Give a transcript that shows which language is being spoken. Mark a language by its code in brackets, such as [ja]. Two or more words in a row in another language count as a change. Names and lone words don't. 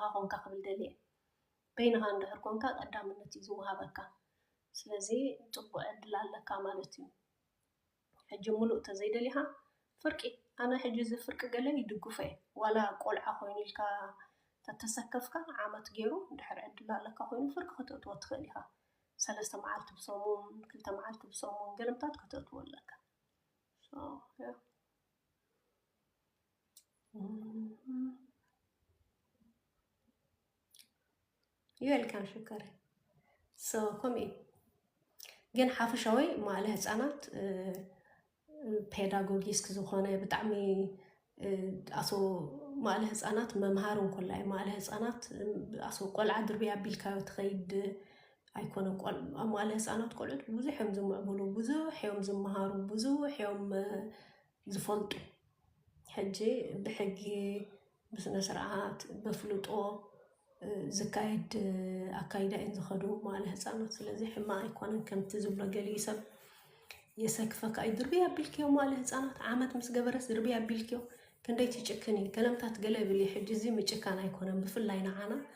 [ti] ኮንካ ክብል ደልየ በይንኻ እንድሕር ኮንካ ቀዳምነት እዩ ዝወሃበካ ስለዚ ፅቡቅ ዕድል ኣለካ ማለት እዩ ሕጂ ሙሉእ ተዘይደሊኻ ፍርቂ ኣነ ሕጂ እዚ ፍርቂ ገለ ይድግፎ እየ ዋላ ቆልዓ ኮይኑ ኢልካ ተተሰከፍካ ዓመት ገይሩ እንድሕር ዕድል ኣለካ ኮይኑ ፍርቂ ከተእትዎ ትኽእል ኢኻ 3 መዓልቲ ብሰሙን 2 መዓልቲ ብሰሙን ገለምታት ከተእትዎ ኣለካ يويلكم شكرا كومي ግን ሓፈሻዊ መዋዕለ ህፃናት ፔዳጎጊስክ ዝኾነ ብጣዕሚ ኣሶ መዋዕለ ህፃናት መምሃርን ኮላይ መዋዕለ ህፃናት ኣሶ ቆልዓ ድርብያ ኣቢልካዮ ትኸይድ ኣይኮነን ኣብ መዋዕለ ህፃናት ቆልዑት ብዙሕ እዮም ዝምዕብሉ ብዙሕ እዮም ዝመሃሩ ብዙሕ እዮም ዝፈልጡ ሕጂ ብሕጊ ብስነ ስርዓት በፍልጦ ዝካየድ ኣካይዳ እየን ዝኸዱ መዋዕለ ህፃናት ስለዚ ሕማቅ ኣይኮነን ከምቲ ዝብሎ ገሊኡ ሰብ የሰክፈካ እዩ ድርብያ ኣቢልክዮ መዋዕለ ህፃናት ዓመት ምስ ገበረስ ድርብያ ኣቢልክዮ ክንደይ ትጭክኒ ገለምታት ገለ ብል ሕጂ እዚ ምጭካን ኣይኮነን ብፍላይ ንዓና